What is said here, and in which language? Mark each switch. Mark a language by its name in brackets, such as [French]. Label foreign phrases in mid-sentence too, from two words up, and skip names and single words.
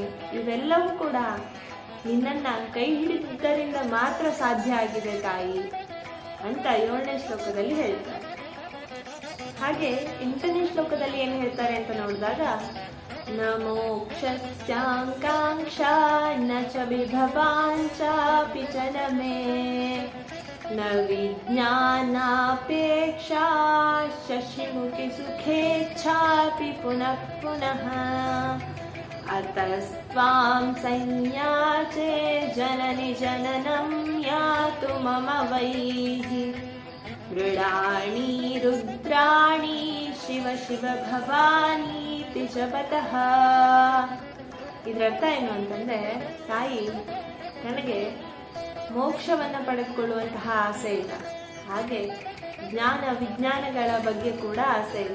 [Kannada] ಇವೆಲ್ಲವೂ ಕೂಡ ನಿನ್ನನ್ನ ಕೈ ಹಿಡಿದಿದ್ದರಿಂದ ಮಾತ್ರ ಸಾಧ್ಯ ಆಗಿದೆ ತಾಯಿ ಅಂತ 7ನೇ ಶ್ಲೋಕದಲ್ಲಿ ಹೇಳ್ತಾರೆ. ಹಾಗೆ 8ನೇ ಶ್ಲೋಕದಲ್ಲಿ ಏನು ಹೇಳ್ತಾರೆ ಅಂತ ನೋಡಿದಾಗ, [Sanskrit] ನ ಮೋಕ್ಷಸ್ಯಾಂಕಾಂಕ್ಷಾ ನ ಚ ವಿಭವಾಂಚಾಪಿ ಚ ನ ಮೇ ನ ವಿಜ್ಞಾನಾಪೇಕ್ಷಾ ಶಶಿಮುಖಿ ಸುಖೇಚ್ಛಾಪಿ ಪುನಃ ಪುನಃ ಅತಸ್ತ್ವಾಂ ಸಂಯಾಚೆ ಜನನಿ ಜನನಂ ಯಾತು ಮಮ ವೈಃ ಮೃಡಾಣಿ ರುದ್ರಾಣಿ ಶಿವ ಶಿವ ಭವಾನಿ ಜಪತಃ. [Kannada] ಇದರ ಅರ್ಥ ಏನು ಅಂತಂದ್ರೆ, ತಾಯಿ, ನನಗೆ ಮೋಕ್ಷವನ್ನು ಪಡೆದುಕೊಳ್ಳುವಂತಹ ಆಸೆ ಇಲ್ಲ, ಹಾಗೆ ಜ್ಞಾನ ವಿಜ್ಞಾನಗಳ ಬಗ್ಗೆ ಕೂಡ ಆಸೆ ಇಲ್ಲ.